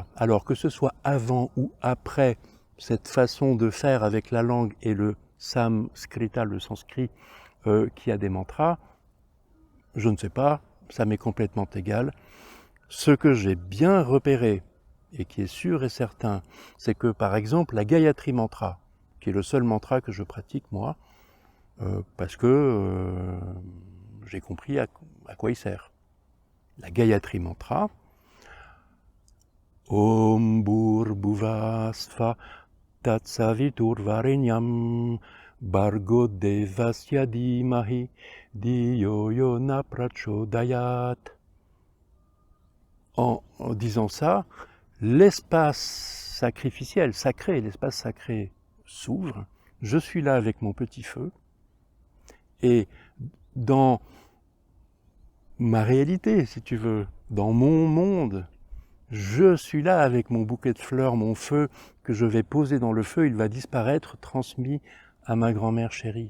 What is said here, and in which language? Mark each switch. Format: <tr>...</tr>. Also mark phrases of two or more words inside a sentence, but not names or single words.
<fr>Alors que ce soit avant ou après cette façon de faire avec la langue et le samskrita, le sanskrit, qui a des mantras, je ne sais pas, ça m'est complètement égal. Ce que j'ai bien repéré, et qui est sûr et certain, c'est que par exemple la Gayatri Mantra, qui est le seul mantra que je pratique moi, parce que j'ai compris à quoi il sert.</fr> <sa>La Gayatri Mantra, ॐ भूर्भुवः स्वः तत्सवितुर्वरेण्यं भर्गो देवस्य धीमहि धियो यो नः प्रचोदयात्.</sa> <fr>En disant ça, l'espace sacrificiel, sacré, l'espace sacré s'ouvre. Je suis là avec mon petit feu. Et dans ma réalité, si tu veux, dans mon monde, je suis là avec mon bouquet de fleurs, mon feu, que je vais poser dans le feu, il va disparaître, transmis à ma grand-mère chérie.</fr>